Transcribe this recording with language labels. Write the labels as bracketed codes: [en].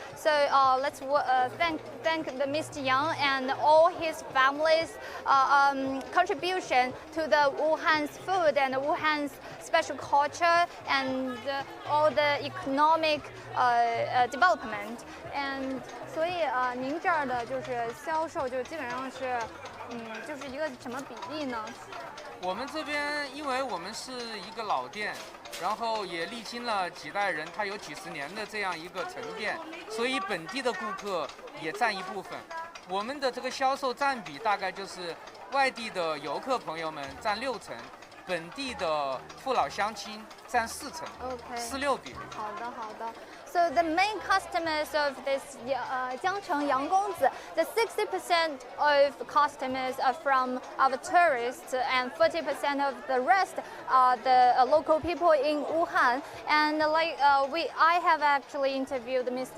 [en] So let's thank the Mr. Yang and all his family's contribution to the Wuhan's food and Wuhan's special culture and all the economic development. [zh] And 所以您这儿的就是销售就基本上是，就是一个什么比例呢？我们这边因为我们是一个老店，然后也历经了几代人，它有几十年的这样一个沉淀，所以本地的顾客也占一部分。我们的这个销售占比大概就是外地的游客朋友们占6成，本地的父老乡亲占4成，4:6比。好的，好的。 [en] So the main customers of this Jiangcheng Yanggongzi, the 60% of customers are from our tourists, and 40% of the rest are the local people in Wuhan. And I have actually interviewed Mr.